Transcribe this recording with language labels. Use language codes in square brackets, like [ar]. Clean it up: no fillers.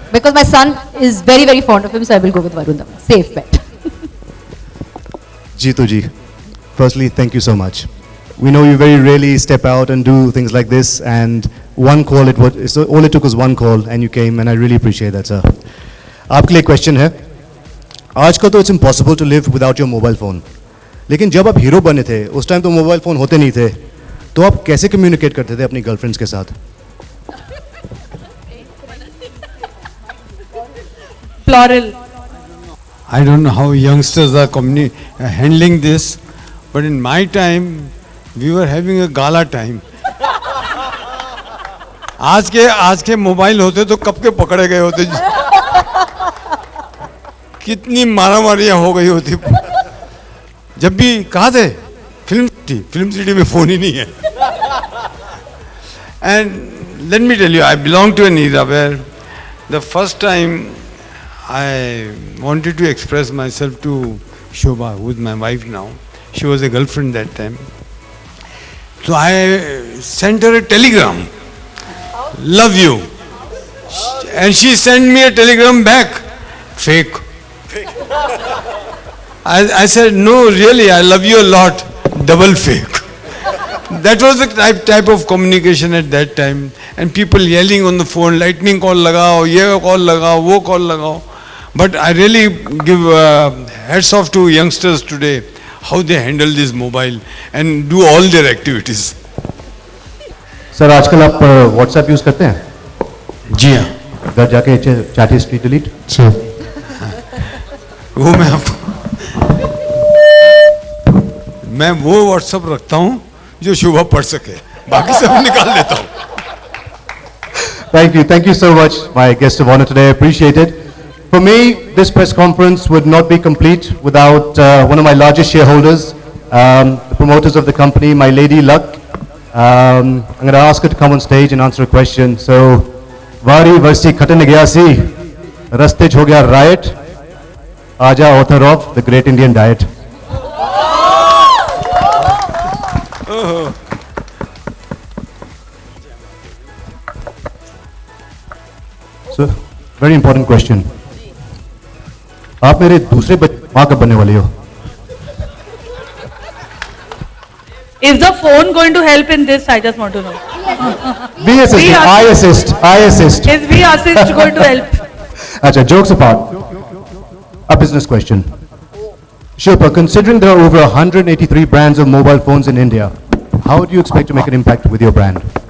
[en] Because my son is very, very fond of him, so I will go with Varun. Dhawan. Safe bet. Jeetu ji, firstly, thank you so much. We know you very rarely step out and do things like this, and one call, so all it took was one call, and you came, and I really appreciate that, sir. [hi] आपके लिए question है, आजकल तो [en] it's impossible to live without your mobile phone, [hi] लेकिन जब आप hero बने थे उस टाइम तो मोबाइल फ़ोन होते नहीं थे, तो आप कैसे कम्युनिकेट करते थे अपनी गर्लफ्रेंड्स के साथ? [en] Plural. I don't know how youngsters are handling this, but in my time, we were having a gala time. [hi] आज के मोबाइल होते तो कब के पकड़े गए होते, कितनी मारामारियां हो गई होती. जब भी कहा थे फिल्म सिटी में फोन ही नहीं है. [en] And let me tell you, I belong to an era where the first time I wanted to express myself to Shobha, who is my wife now. She was a girlfriend that time. So I sent her a telegram. Love you. And she sent me a telegram back. Fake. I said, no, really, I love you a lot. Double fake. That was the type of communication at that time. And people yelling on the phone, [hi] lightning call lagao, ye call lagao, [en] wo call lagao. But I really give hats off to youngsters today, how they handle this mobile and do all their activities. [hi] Sir आजकल आप WhatsApp use करते हैं? जी हाँ. घर जाके chat history delete? वो मैं वो व्हाट्सएप रखता हूँ जो शोभा पढ़ सके, बाकी सब निकाल देता हूँ. [en] Thank you so much, my guest of honor today. Appreciate it. For me, this press conference would not be complete without one of my largest shareholders, the promoters of the company, my lady Luck. I'm going to ask her to come on stage and answer a question. So, Vari Varsi Khatan Gaya Si, Rastej Ho Gaya Riot, Aja, author of The Great Indian Diet. So, very important question. [hi] आप मेरे दूसरे माँ कब बनने वाले हो? [en] Is the phone going to help in this? I just want to know. We assist. I assist. I assist. Is we assist going to help? Achha, jokes apart. A business question. Shilpa, considering there are over 183 brands of mobile phones in India, how do you expect to make an impact with your brand?